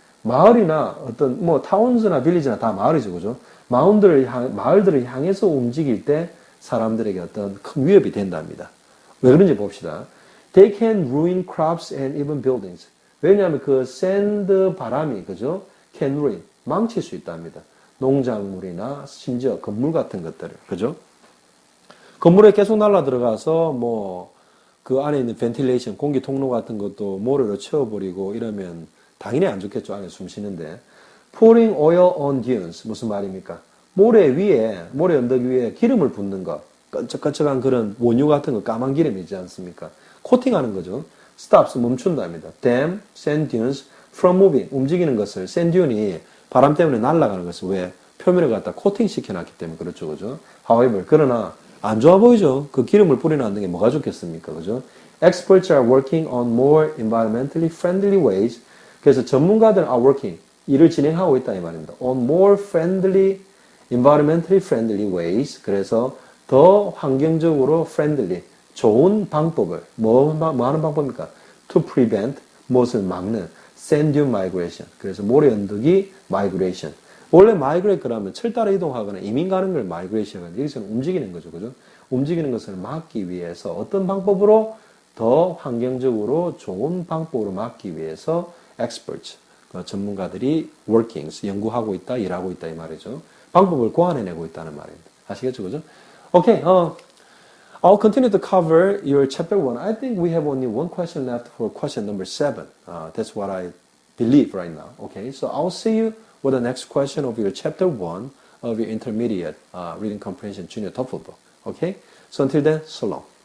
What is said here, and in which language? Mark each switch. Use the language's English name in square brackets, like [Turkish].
[Korean] 마을이나 어떤 뭐 towns나 village나 다 마을이죠, 그죠? 마을들을 향해서 움직일 때 사람들에게 어떤 큰 위협이 된답니다. 왜 그런지 봅시다. [English] They can ruin crops and even buildings. [Korean] 왜냐하면 그 샌드 바람이, 그죠? [English] Can ruin, [Korean] 망칠 수 있답니다. 농작물이나 심지어 건물 같은 것들을, 그죠? 건물에 계속 날아 들어가서 뭐 그 안에 있는 벤틸레이션, 공기 통로 같은 것도 모래로 채워버리고 이러면 당연히 안 좋겠죠. 안에 숨 쉬는데. [English] Pouring oil on dunes. [Korean] 무슨 말입니까? 모래 언덕 위에 기름을 붓는 것. 끈적끈적한 그런 원유 같은 거, 까만 기름이지 않습니까? 코팅하는 거죠. [English] Stops, [Korean] 멈춘답니다. [English] Dam, sand dunes from moving. [Korean] 움직이는 것을, sand dune이 바람 때문에 날아가는 것을 왜? 표면을 갖다 코팅 시켜놨기 때문에 그렇죠. 그죠? [English] However, [Korean] 그러나 안 좋아 보이죠? 그 기름을 뿌려놨는 게 뭐가 좋겠습니까? 그죠? [English] Experts are working on more environmentally friendly ways. [Korean] 그래서 전문가들은 [English] are working, [Korean] 일을 진행하고 있다 이 말입니다. [English] On more friendly, environmentally friendly ways. [Korean] 그래서 더 환경적으로 friendly, 좋은 방법을, 뭐 하는 방법입니까? [English] To prevent, [Korean] 무엇을 막는, [English] sand dune migration. [Korean] 그래서 모래 언덕이 migration, 원래 migrate 그러면 철 따라 이동하거나 이민 가는 걸 migration은 여기서는 움직이는 거죠. 그죠? 움직이는 것을 막기 위해서 어떤 방법으로 더 환경적으로 좋은 방법으로 막기 위해서 experts, 전문가들이 workings, 연구하고 있다, 일하고 있다 이 말이죠. 방법을 고안해내고 있다는 말입니다. 아시겠죠? 그죠? [English] Okay, I'll continue to cover your chapter 1. I think we have only one question left for question number 7. That's what I believe right now. Okay, so I'll see you with the next question of your chapter 1 of your intermediate reading comprehension junior TOEFL book. Okay, so until then, so long.